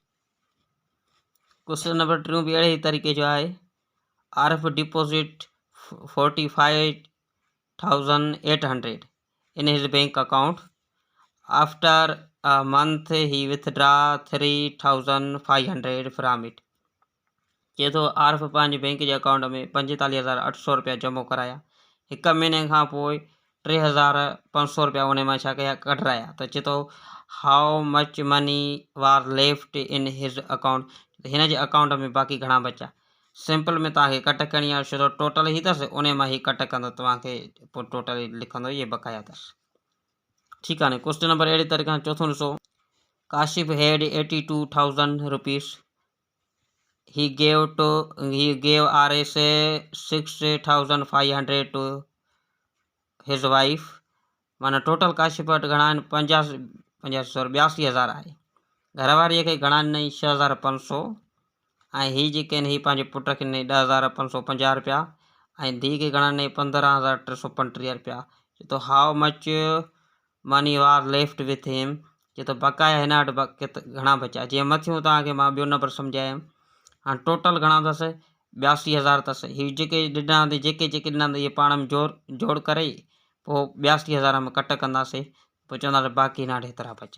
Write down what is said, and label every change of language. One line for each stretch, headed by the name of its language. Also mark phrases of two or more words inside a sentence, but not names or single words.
Sindhi: क्वेश्चन नंबर 3 बि अहिड़े तरीक़े जो आहे।
English: आरफ डिपॉजिट 45,800 in his bank account. After a month he withdraw 3,500 from it.
Sindhi: चए थो आरफ पंहिंजे बैंक जे अकाउंट में 45,800 रुपया जमो कराया। हिकु महीने खां पोइ 3,500 रुपया उन मां छा कया, कढराया। त चए थो
English: how much money was left in his account,
Sindhi: हिन जे अकाउंट में बाक़ी घणा बचा। सिंपल में तव्हांखे कट करणी आहे, छो टोटल ई अथसि, उन मां ही कट कंदो, तव्हांखे पोइ टोटल लिखंदो, ये बकाया अथसि। ठीकु आहे नी। क्वेश्चन नंबर अहिड़ी तरीक़े सां चौथों ॾिसो।
English: काशिफ हैड 82,000 rupees. He gave Rs 6,500 to his wife.
Sindhi: माना टोटल काशिफ वटि घणा आहिनि 82,000 आहे। घरवारीअ खे घणा ॾिनई 6,500, ऐं हीअ जेके आहिनि हीअ पंहिंजे पुट खे ॾिनई 10,550 रुपया, ऐं धीउ खे घणा ॾिनई 15,335 रुपया। चए थो
English: how much money was left with him,
Sindhi: चए थो बकाया हिन वटि घणा बचा। जीअं मथियों तव्हांखे मां ॿियो नंबर सम्झायुमि। हाणे टोटल घणा अथसि 82,000 अथसि। हीअ जेके ॾिना जेके ॾिना इहे पाण में जोड़ करे पोइ 82,000 में कट कंदासीं, पोइ चवंदासीं बाक़ी हिन वटि हेतिरा बचा।